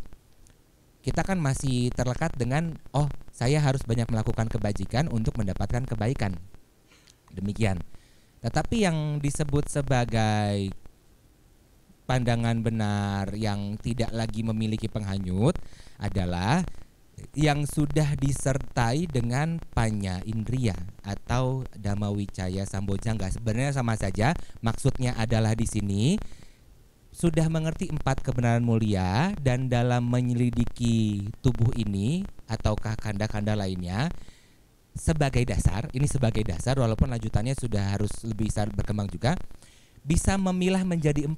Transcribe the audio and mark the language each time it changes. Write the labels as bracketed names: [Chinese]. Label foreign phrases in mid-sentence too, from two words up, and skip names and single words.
[Indonesian] Kita kan masih terlekat dengan, oh saya harus banyak melakukan kebajikan untuk mendapatkan kebaikan. Demikian. Tetapi yang disebut sebagai pandangan benar yang tidak lagi memiliki penghanyut adalah yang sudah disertai dengan [Pali] panya indriya [Indonesian] atau [Pali] dhamma wicaya sambojangga. [Indonesian] Sebenarnya sama saja, maksudnya adalah di sini sudah mengerti 4 kebenaran mulia, dan dalam menyelidiki tubuh ini ataukah kanda-kanda lainnya sebagai dasar, ini sebagai dasar walaupun lanjutannya sudah harus lebih bisa berkembang juga, bisa memilah menjadi 4.